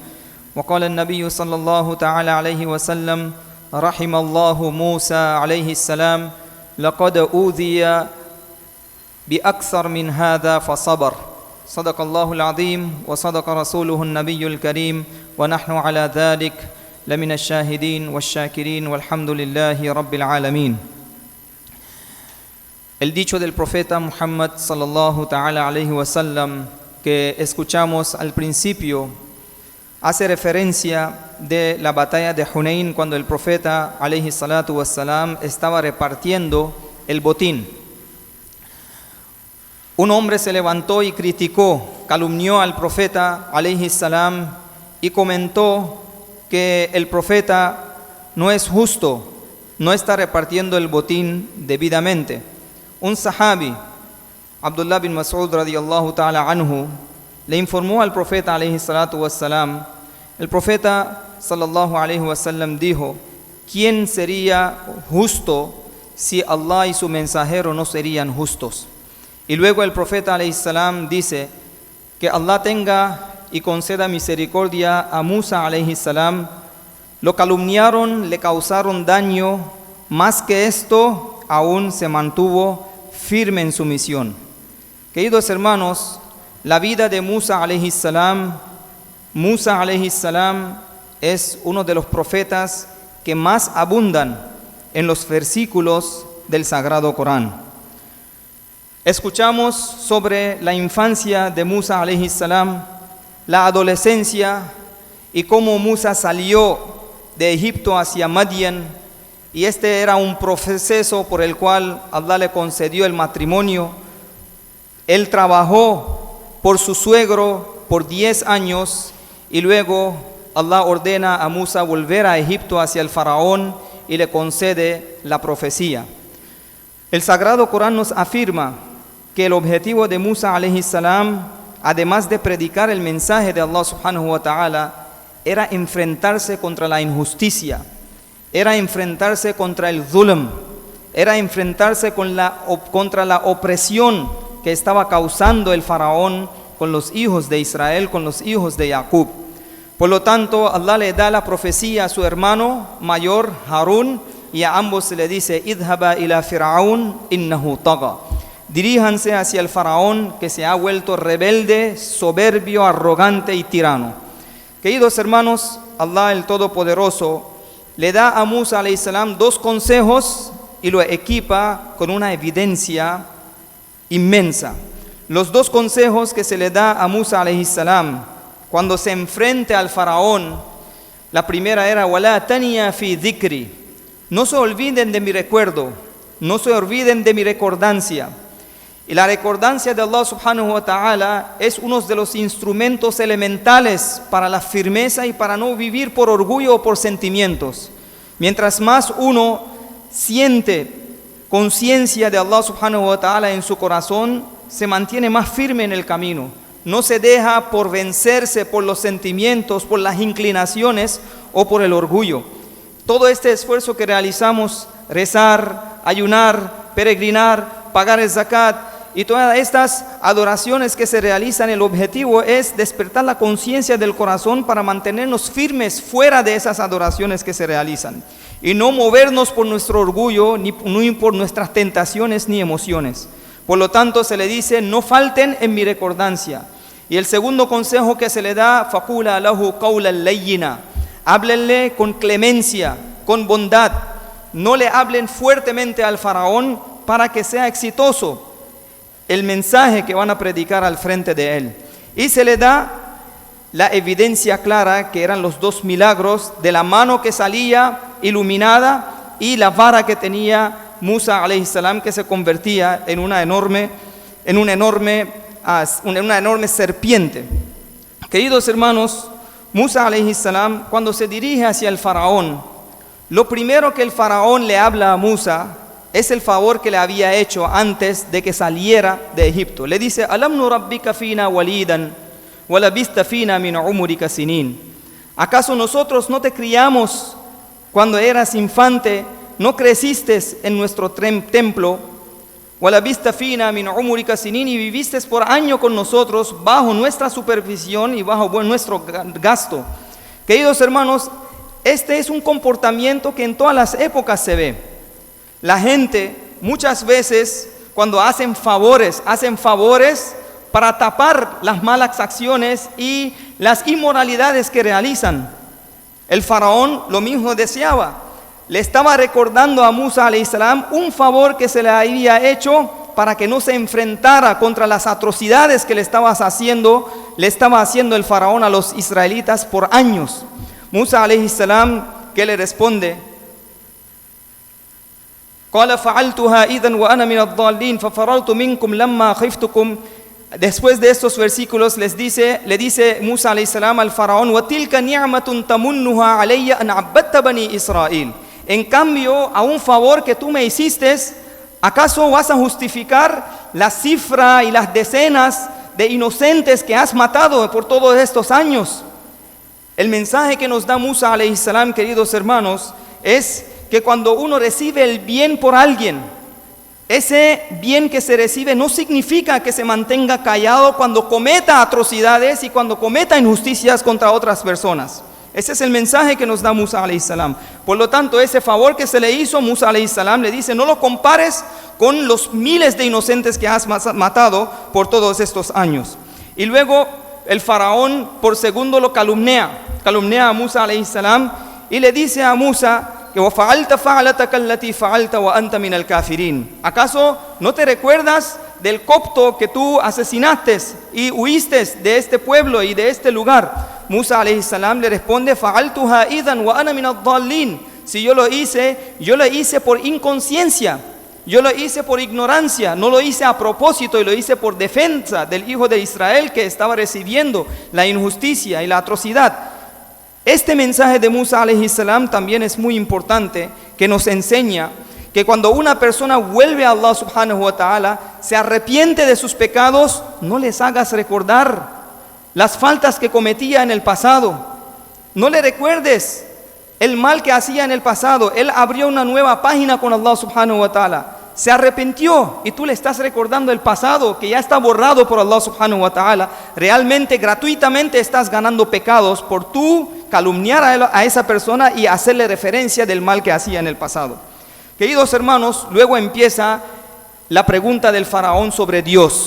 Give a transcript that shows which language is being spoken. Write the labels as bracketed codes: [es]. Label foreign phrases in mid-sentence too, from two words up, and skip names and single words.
[ar] وقال النبي صلى الله تعالى عليه وسلم: رحم الله موسى عليه السلام، لقد أوذي بأكثر من هذا فصبر. صدق الله العظيم وصدق رسوله النبي الكريم، ونحن على ذلك لمن الشاهدين والشاكرين والحمد لله رب العالمين. [es] El dicho del profeta Muhammad [ar] صلى الله تعالى عليه وسلم [es] que escuchamos al principio hace referencia de la batalla de Hunayn, cuando el profeta [ar] عليه الصلاة والسلام [es] estaba repartiendo el botín. Un hombre se levantó y criticó, calumnió al profeta [ar] عليه السلام [es] y comentó que el profeta no es justo, no está repartiendo el botín debidamente. Un sahabi, Abdullah bin Mas'ud [ar] رضي الله تعالى عنه, [es] le informó al profeta [ar] عليه الصلاة والسلام. [es] El profeta [ar] صلى الله عليه وسلم [es] dijo: ¿quién sería justo si Allah y su mensajero no serían justos? Y luego el profeta [ar] عليه السلام [es] dice que Allah tenga y conceda misericordia a Musa [ar] عليه السلام. [es] Lo calumniaron, le causaron daño, más que esto aún se mantuvo firme en su misión. Queridos hermanos, la vida de Musa [ar] عليه السلام [es] es uno de los profetas que más abundan en los versículos del Sagrado Corán. Escuchamos sobre la infancia de Musa [ar] عليه السلام, [es] la adolescencia y cómo Musa salió de Egipto hacia Madian, y este era un proceso por el cual Allah le concedió el matrimonio. Él trabajó por su suegro por 10 años y luego Allah ordena a Musa volver a Egipto hacia el faraón y le concede la profecía. El Sagrado Corán nos afirma que el objetivo de Musa [ar] عليه السلام, [es] además de predicar el mensaje de Allah [ar] سبحانه وتعالى, [es] era enfrentarse contra la injusticia, era enfrentarse contra el zulm, era enfrentarse contra la opresión que estaba causando el faraón con los hijos de Israel, con los hijos de Jacob. Por lo tanto, Allah le da la profecía a su hermano mayor Harún, y a ambos se le dice: [ar] اذهبا إلى فرعون إنه طغى. [es] Diríjanse hacia el faraón que se ha vuelto rebelde, soberbio, arrogante y tirano. Queridos hermanos, Allah el Todopoderoso le da a Musa [ar] عليه السلام [es] 2 consejos y lo equipa con una evidencia inmensa. Los 2 consejos que se le da a Musa [ar] عليه السلام [es] cuando se enfrente al faraón, la primera era: [ar] ولا تنيا في ذكري, [es] no se olviden de mi recuerdo, no se olviden de mi recordancia. Y la recordancia de Allah [ar] سبحانه وتعالى [es] es uno de los instrumentos elementales para la firmeza y para no vivir por orgullo o por sentimientos. Mientras más uno siente conciencia de Allah [ar] سبحانه وتعالى [es] en su corazón, se mantiene más firme en el camino. No se deja por vencerse por los sentimientos, por las inclinaciones o por el orgullo. todo este esfuerzo que realizamos, rezar, ayunar, peregrinar, pagar el zakat y todas estas adoraciones que se realizan, el objetivo es despertar la conciencia del corazón para mantenernos firmes fuera de esas adoraciones que se realizan y no movernos por nuestro orgullo ni por nuestras tentaciones ni emociones. Por lo tanto, se le dice, no falten en mi recordancia. Y el segundo consejo que se le da, [ar] فقولا له قولا لينا, [es] háblenle con clemencia, con bondad, no le hablen fuertemente al faraón para que sea exitoso el mensaje que van a predicar al frente de él. Y se le da la evidencia clara que eran los 2 milagros de la mano que salía iluminada y la vara que tenía Musa [ar] عليه السلام, [es] que se convertía en una enorme serpiente. Queridos hermanos, Musa [ar] عليه السلام, [es] cuando se dirige hacia el faraón, lo primero que el faraón le habla a Musa es el favor que le había hecho antes de que saliera de Egipto. Le dice, [ar] ألم نربك فينا وليدا ولبثت فينا من عمرك سنين. [es] ¿Acaso nosotros no te criamos cuando eras infante, no creciste en nuestro templo? [ar] ولبثت فينا من عمرك سنين, [es] y viviste por año con nosotros bajo nuestra supervisión y bajo nuestro gasto. Queridos hermanos, este es un comportamiento que en todas las épocas se ve. La gente muchas veces cuando hacen favores para tapar las malas acciones y las inmoralidades que realizan. El faraón lo mismo deseaba. Le estaba recordando a Musa [ar] عليه السلام [es] un favor que se le había hecho para que no se enfrentara contra las atrocidades que le estaba haciendo el faraón a los israelitas por años. Musa [ar] عليه السلام, [es] ¿qué le responde? [ar] قال فعلتها إذا وأنا من الضالين ففررت منكم لما خفتكم. [es] Después de estos versículos le dice Musa [ar] عليه السلام [es] al faraón, [ar] وَتِلْكَ نِعْمَةٌ تَمُنُّهَا عَلَيَّ أَنْ عَبَّدْتَ بَنِي إِسْرَائِيل. [es] En cambio, a un favor que tú me hiciste, ¿acaso vas a justificar la cifra y las decenas de inocentes que has matado por todos estos años? El mensaje que nos da Musa [ar] عليه السلام, [es] queridos hermanos, es que cuando uno recibe el bien por alguien, ese bien que se recibe no significa que se mantenga callado cuando cometa atrocidades y cuando cometa injusticias contra otras personas. Ese es el mensaje que nos da Musa [ar] عليه السلام. [es] Por lo tanto, ese favor que se le hizo, Musa [ar] عليه السلام [es] le dice, no lo compares con los miles de inocentes que has matado por todos estos años. Y luego el faraón por segundo lo calumnia a Musa [ar] عليه السلام [es] y le dice a Musa, ¿acaso no te recuerdas del copto que tú asesinaste y huiste de este pueblo y de este lugar? Musa [ar] عليه السلام [es] le responde, si yo lo hice por inconsciencia, yo lo hice por ignorancia, no lo hice a propósito, y lo hice por defensa del hijo de Israel que estaba recibiendo la injusticia y la atrocidad. Este mensaje de Musa [ar] عليه السلام [es] también es muy importante, que nos enseña que cuando una persona vuelve a Allah [ar] سبحانه وتعالى, [es] se arrepiente de sus pecados, no les hagas recordar las faltas que cometía en el pasado. No le recuerdes el mal que hacía en el pasado. Él abrió una nueva página con Allah [ar] سبحانه وتعالى. [es] Se arrepintió y tú le estás recordando el pasado que ya está borrado por Allah [ar] سبحانه وتعالى. [es] Realmente, gratuitamente estás ganando pecados por tú calumniar a esa persona y hacerle referencia del mal que hacía en el pasado. Queridos hermanos, luego empieza la pregunta del faraón sobre Dios.